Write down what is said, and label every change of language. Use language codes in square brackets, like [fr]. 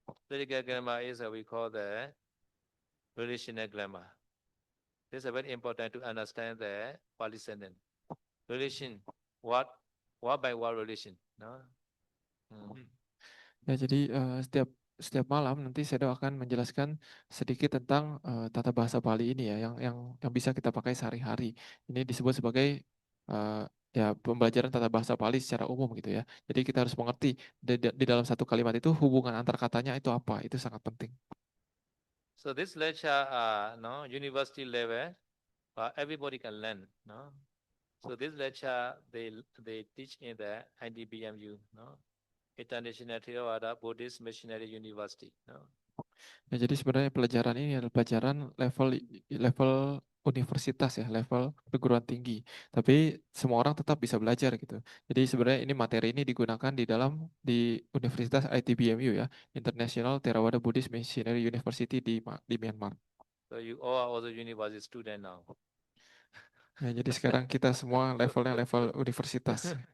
[en] Political grammar is we call the relational grammar. This is very important to understand the Pali sentence. Relation, what by what relation? No? [id] Ya, jadi setiap malam nanti saya akan menjelaskan sedikit tentang tata bahasa Pali ini ya, yang bisa kita pakai sehari-hari. Ini disebut sebagai ya pembelajaran tata bahasa Pali secara umum gitu ya. Jadi kita harus mengerti di dalam satu kalimat itu hubungan antar katanya itu apa, itu sangat penting. [en] So this lecture, no, university level, everybody can learn, no. So this lecture they teach in the IDBMU, no, International Theravada Buddhist Missionary University, no. [id] Ya, jadi sebenarnya pelajaran ini adalah pelajaran level universitas ya, level perguruan tinggi. Tapi semua orang tetap bisa belajar gitu. Jadi sebenarnya ini materi ini digunakan di Universitas ITBMU ya, International Theravada Buddhist Missionary University di Myanmar. [en] So you all are also university student now. [id] Ya, jadi sekarang kita semua levelnya level universitas.